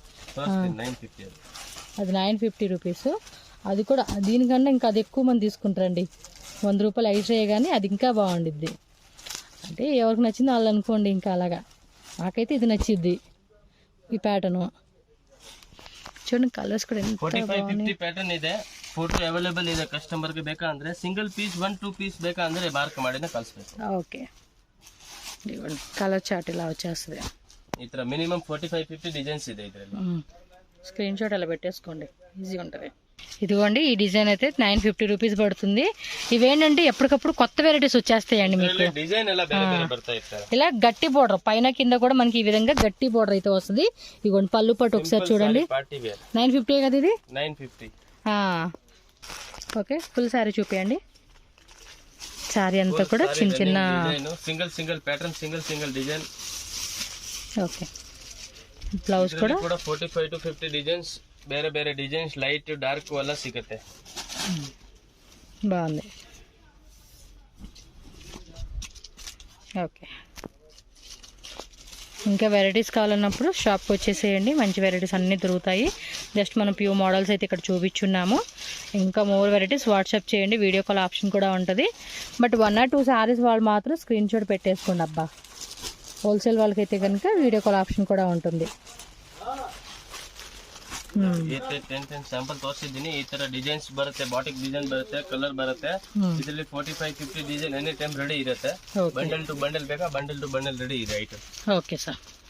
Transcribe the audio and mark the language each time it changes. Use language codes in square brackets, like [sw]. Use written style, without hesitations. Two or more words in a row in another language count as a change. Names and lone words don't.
[te] అది 950 రూపీస్. అది కూడా దీనికన్నా ఇంకా అది ఎక్కువ మంది తీసుకుంటారండి. 100 రూపాయలు ఎక్స్ట్రా కానీ అది ఇంకా బాగుండిద్ది. అంటే ఎవరికి నచ్చింది వాళ్ళు అనుకోండి. ఇంకా అలాగా నాకైతే ఇది నచ్చిద్ది ఈ ప్యాటర్న్. చూడండి కలర్స్ కూడా ఎంత [kn] 45-50 ಪ್ಯಾಟರ್ನ್ ಇದೆ. [en] photo available [kn] ಇದೆ. ಕಸ್ಟಮರ್ ಗೆ ಬೇಕಂದ್ರೆ [en] single piece [kn] 1-2 ಪೀಸ್ ಬೇಕಂದ್ರೆ ಮಾರ್ಕ್ ಮಾಡಿನೇ ಕಳಿಸಬೇಕು. [te] ఓకే, [en] colour chart [te] ఇలా వచ్చేస్తుంది. [kn] ಈ ತರ [en] minimum 45-50 designs [kn] ಇದೆ ಇದರಲ್ಲಿ. [en] screen shot [te] అలా పెట్టేసుకోండి, ఈజీగా ఉంటుంది. ఇదిగోండి ఈ డిజైన్ అయితే 950 రూపీస్ పడుతుంది. ఇవేంటంటే ఎప్పటికప్పుడు కొత్త వెరైటీస్ వచ్చేస్తాయండి మీకు. ఇలా గట్టి బోర్డర్ పైన కింద కూడా మనకి ఈ విధంగా గట్టి బోర్డర్ అయితే వస్తుంది. ఇదిగోండి పళ్ళు పట్టు ఒకసారి చూడండి. 950 కదా ఇది? 950. ఓకే, [en] full saree [te] చూపియండి. సారీ అంతా కూడా చిన్న చిన్న [en] single pattern, single design. [te] ఓకే, బ్లౌజ్ కూడా 45-50 డిజైన్స్, [kn] ಬೇರೆ ಬೇರೆ ಡಿಸೈನ್ಸ್, [en] light dark [kn] ಎಲ್ಲ ಸಿಗುತ್ತೆ. [te] బాగుంది. ఓకే, ఇంకా వెరైటీస్ కావాలన్నప్పుడు షాప్కి వచ్చేసేయండి. మంచి వెరైటీస్ అన్నీ దొరుకుతాయి. జస్ట్ మనం [en] few models [te] అయితే ఇక్కడ చూపించున్నాము. ఇంకా [en] more varieties WhatsApp [te] చేయండి, [en] video call option [te] కూడా ఉంటుంది. బట్ 1 or 2 శారీస్ వాళ్ళు మాత్రం [en] screen shot [te] పెట్టేసుకోండి అబ్బా. హోల్సేల్ వాళ్ళకైతే కనుక [en] video call option [te] ಕೂಡ ఉంటుంది. [kn] ಸ್ಯಾಂಪಲ್ ತೋರಿಸಿದ್ದೀನಿ. ಈ ತರ ಡಿಸೈನ್ಸ್ ಬರುತ್ತೆ, [en] batik design [kn] ಬರುತ್ತೆ, ಕಲರ್ ಬರುತ್ತೆ. ಇದರಲ್ಲಿ 45-50 ಡಿಸೈನ್ [en] any time ready [kn] ಇರುತ್ತೆ. [en] bundle to bundle [kn] ಬೇಕಾ, [en] bundle to bundle [kn] ರೆಡಿ ಇದೆ ಐಟಮ್. [en] okay sir.